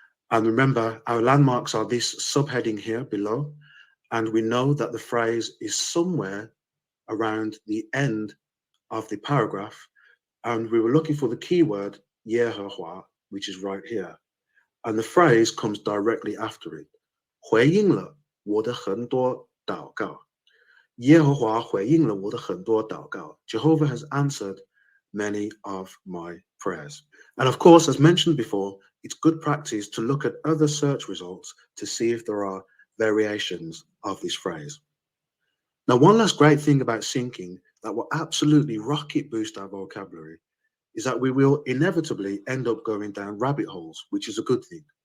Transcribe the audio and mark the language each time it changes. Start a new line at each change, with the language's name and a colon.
English: And remember, our landmarks are this subheading here below, and we know that the phrase is somewhere around the end of the paragraph, and we were looking for the keyword Yehovah, which is right here. And the phrase comes directly after it.
Chinese: 回应了我的很多祷告。耶和华回应了我的很多祷告。
English: Jehovah has answered many of my prayers. And of course, as mentioned before, it's good practice to look at other search results to see if there are variations of this phrase. Now, one last great thing about syncing that will absolutely rocket boost our vocabulary is that we will inevitably end up going down rabbit holes, which is a good thing.